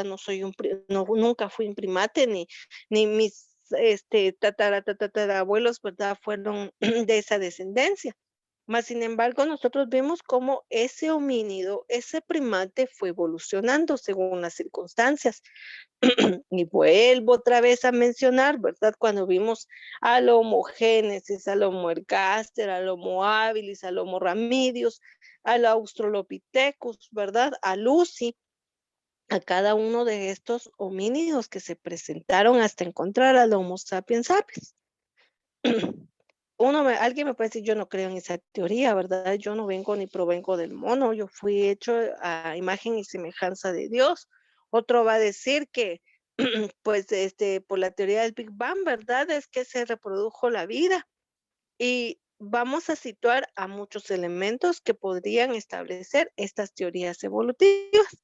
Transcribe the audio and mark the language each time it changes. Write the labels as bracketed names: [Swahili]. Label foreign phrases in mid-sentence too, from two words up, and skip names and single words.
[Spanish] No soy no, nunca fui un primate, ni mis tatarabuelos, ¿verdad? Fueron de esa descendencia. Mas, sin embargo, nosotros vemos cómo ese homínido, ese primate fue evolucionando según las circunstancias. Y vuelvo otra vez a mencionar, ¿verdad? Cuando vimos al Homo génesis, al Homo ergaster, al Homo habilis, al Homo ramidius, al Australopithecus, ¿verdad? A Lucy, a cada uno de estos homínidos que se presentaron hasta encontrar al Homo sapiens sapiens. Alguien me puede decir, yo no creo en esa teoría, ¿verdad? Yo no vengo ni provengo del mono, yo fui hecho a imagen y semejanza de Dios. Otro va a decir que, pues, por la teoría del Big Bang, ¿verdad? Es que se reprodujo la vida. Y vamos a situar a muchos elementos que podrían establecer estas teorías evolutivas.